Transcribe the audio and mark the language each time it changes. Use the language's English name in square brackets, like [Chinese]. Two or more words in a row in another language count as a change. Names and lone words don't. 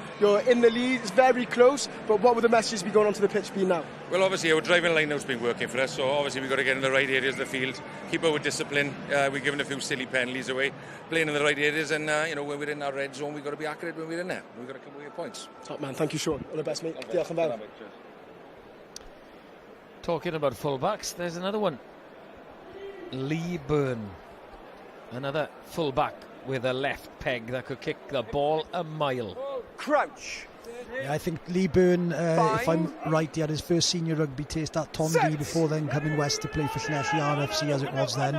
[English] You're in the lead, it's very close, but what would the messages be going onto the pitch be now? Well, obviously our driving line-out's been working for us, so obviously we've got to get in the right areas of the field, keep our discipline. We're giving a few silly penalties away, playing in the right areas, and when we're in our red zone, we've got to be accurate when we're in there. We've got to come away with points. Top man, thank you, Sean. All the best, mate. [Welsh] Diolch yn fawr. [English] Talking about fullbacks, there's another one. Lee Byrne, another fullback with a left peg that could kick the ball a mile. Crouch. Yeah, I think Lee Byrne, if I'm right, he had his first senior rugby taste at Tondi before then coming west to play for Llanelli RFC as it was then.